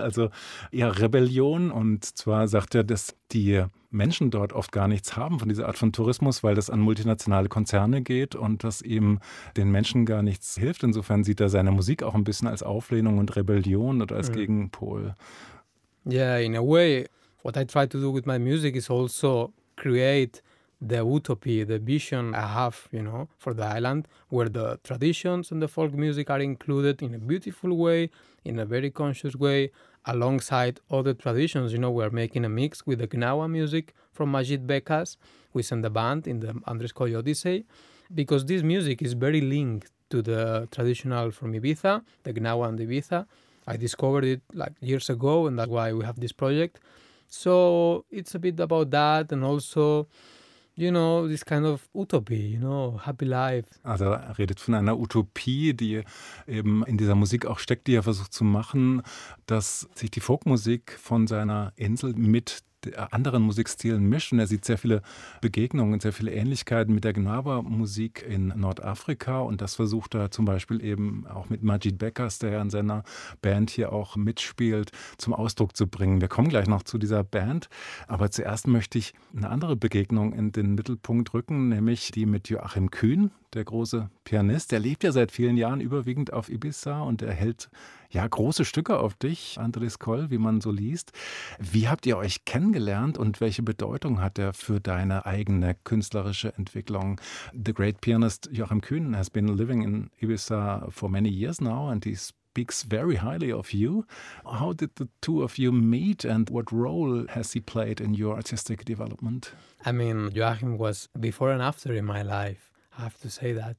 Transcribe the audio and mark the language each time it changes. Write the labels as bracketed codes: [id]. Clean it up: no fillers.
[de] Also, ja, Rebellion, und zwar sagt er, dass die Menschen dort oft gar nichts haben von dieser Art von Tourismus, weil das an multinationale Konzerne geht und das eben den Menschen gar nichts hilft. Insofern sieht er seine Musik auch ein bisschen als Auflehnung und Rebellion oder als Gegenpol. [en] Yeah, in a way, what I try to do with my music is also create the utopia, the vision I have, you know, for the island, where the traditions and the folk music are included in a beautiful way, in a very conscious way, alongside other traditions. You know, we're making a mix with the Gnawa music from Majid Bekkaz. We send the band in the Andres Coll Odyssey, because this music is very linked to the traditional from Ibiza, the Gnawa and the Ibiza. I discovered it like years ago, and that's why we have this project. So it's a bit about that, and also, you know, this kind of utopy, you know, happy life. [de] Also er redet von einer Utopie, die eben in dieser Musik auch steckt, die er versucht zu machen, dass sich die Folkmusik von seiner Insel mit anderen Musikstilen mischt. Und er sieht sehr viele Begegnungen, sehr viele Ähnlichkeiten mit der Gnawa-Musik in Nordafrika. Und das versucht er zum Beispiel eben auch mit Majid Beckers, der ja in seiner Band hier auch mitspielt, zum Ausdruck zu bringen. Wir kommen gleich noch zu dieser Band. Aber zuerst möchte ich eine andere Begegnung in den Mittelpunkt rücken, nämlich die mit Joachim Kühn, der große Pianist. Der lebt ja seit vielen Jahren überwiegend auf Ibiza und er hält ja große Stücke auf dich, Andres Coll, wie man so liest. Wie habt ihr euch kennengelernt und welche Bedeutung hat er für deine eigene künstlerische Entwicklung? [en] The great pianist Joachim Kühn has been living in Ibiza for many years now and he speaks very highly of you. How did the two of you meet and what role has he played in your artistic development? I mean, Joachim was before and after in my life. I have to say that.